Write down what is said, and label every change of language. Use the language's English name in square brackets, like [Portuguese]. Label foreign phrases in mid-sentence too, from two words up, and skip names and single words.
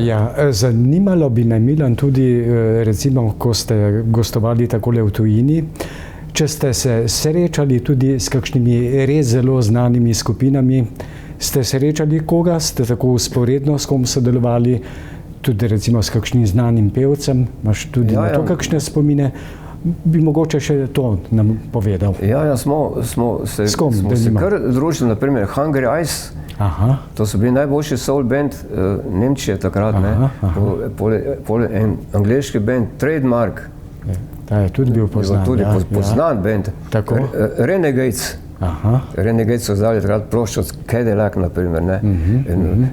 [Slovenian] Ja, zanimalo bi me, Milan, tudi recimo, ko ste gostovali takole v tujini, če ste se srečali tudi s kakšnimi res zelo znanimi skupinami, ste srečali koga, ste tako usporedno s kom sodelovali, tudi recimo s kakšnim znanim pevcem, imaš tudi na to kakšne spomine? Bi mogoče še to nam povedal. Ja, smo se kar družili, naprimer Hungry Eyes. Aha. To so bili najboljši soul band Nemčije takrat, pol en angleški band Trademark. Ta je tudi bil poznan. Tudi poznan band. Tako. Renegades. Aha. Renegades so zdali takrat ploščo od Cadillac, naprimer, ne.